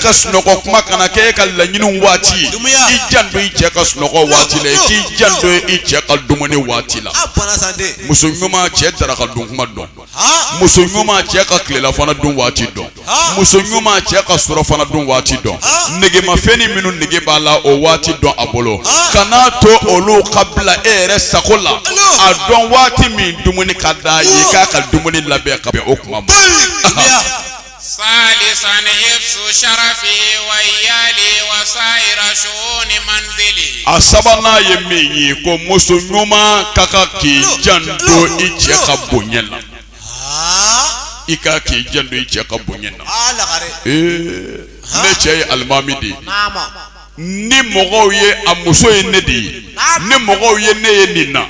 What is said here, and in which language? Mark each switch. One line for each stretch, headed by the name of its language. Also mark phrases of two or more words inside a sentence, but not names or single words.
Bambara: ka sunɔgɔ kuma kana kɛ e ka laɲiniw waati ye i jando i cɛ ka sunɔgɔ waati la i k'i jando i cɛ ka dumuni waati la muso ɲuman cɛ daraka dun kuma dɔn muso ɲuman cɛ ka tilelafana dun waati dɔn muso ɲuman cɛ ka surɔfana dun waati dɔn negemafɛnni minnu nege b'a la o waati dɔn a bolo kana to olu ka bila e yɛrɛ sago la a dɔn waati min dumuni ka d'a ye k'a ka dumuni labɛn ka bɛn o kuma ma.
Arabic: ثالثا حفظ شرفه وإياله وسائر شؤون منزله.
Bambara: a sabanan ye min ye ko muso ɲuman ka kan k'i janto i cɛ ka bonya la i ka k'i janto i cɛ ka bonya la ne cɛ ye alimami de ye ni mɔgɔw ye a muso ye ne de ye ni mɔgɔw ye ne ye nin na